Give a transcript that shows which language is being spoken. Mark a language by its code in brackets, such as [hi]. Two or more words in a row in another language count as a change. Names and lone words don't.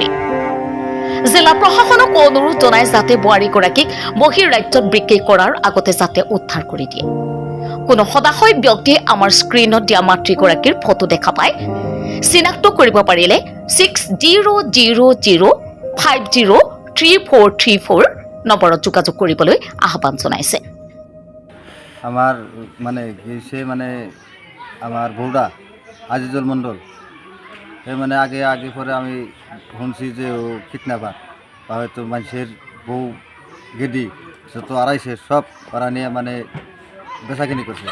[as] জিলা প্ৰশাসনক অনুৰোধ জনায় যাতে বোৱাৰীগৰাকীক বহিৰ ৰাজ্যত বিক্ৰী কৰাৰ আগতে যাতে উদ্ধাৰ কৰি দিয়ে। কোনো সদাশয় ব্যক্তিয়ে আমাৰ স্ক্ৰীণত দিয়া মাতৃগৰাকীৰ ফটো দেখা পায় চিনাক্ত কৰিব পাৰিলে 6000503434 নম্বৰত যোগাযোগ কৰিবলৈ আহ্বান জনাইছে। [bn] আমার সে আমার বউডা আজিজুল মণ্ডল সে আগে পরে আমি শুনছি যে ও কিডন্যাপার বা হয়তো মানুষের বউ গেদি যত আড়াইছে সব ওরা নিয়ে বেচাকিনি করছে।